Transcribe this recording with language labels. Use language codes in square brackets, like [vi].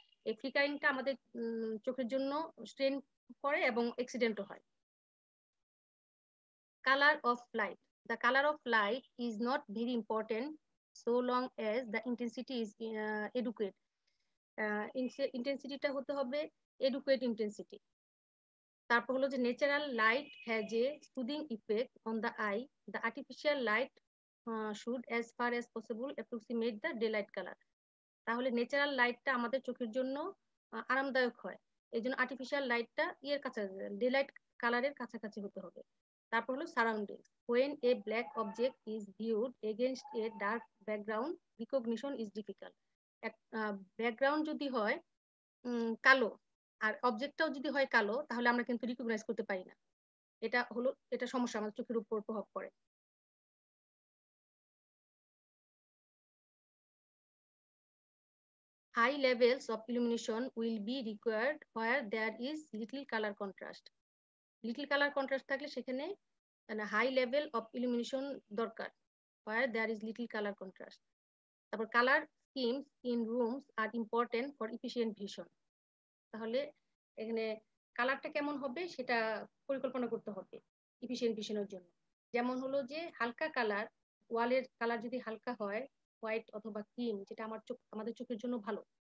[bn] এই ফ্লিকারিংটা আমাদের চোখের জন্য স্ট্রেন করে এবং অ্যাক্সিডেন্টও হয়। [en] Color of light. The color of light is not very important so long as the intensity is adequate. [bn] ইন্টেন্সিটিটা হতে হবে এডুকুয়েট ইন্টেন্সিটি। [en] তারপর হলো যে natural light has a soothing effect on the eye. The artificial light should as far as possible approximate the day light colour. [bn] তাহলে natural লাইটটা আমাদের চোখের জন্য আরামদায়ক হয়, এই জন্য আর্টিফিশিয়াল লাইটটা ডে লাইট কালারের কাছাকাছি হতে হবে। তারপর হলো surroundings. [en] when a black object is viewed against a dark background recognition is difficult. [bn] Background যদি হয় কালো আর অবজেক্টটাও যদি হয় কালো, তাহলে আমরা কিন্তু রিকগনাইজ করতে পারি না। এটা সমস্যা, আমাদের চোখের উপর প্রভাব পড়ে। [en] High levels of illumination will be required where there is little color contrast. Little color contrast [bn] থাকলে সেখানে [en] High level of illumination দরকার, where there is little color contrast. তারপর colour schemes in rooms are important for efficient vision. [bn] তাহলে এখানে কালারটা কেমন হবে সেটা পরিকল্পনা করতে হবে এফিশিয়েন্ট ভিশনের জন্য। যেমন হলো যে হালকা কালার, ওয়ালের কালার যদি হালকা হয়, হোয়াইট অথবা ক্রিম, যেটা আমাদের চোখের জন্য ভালো।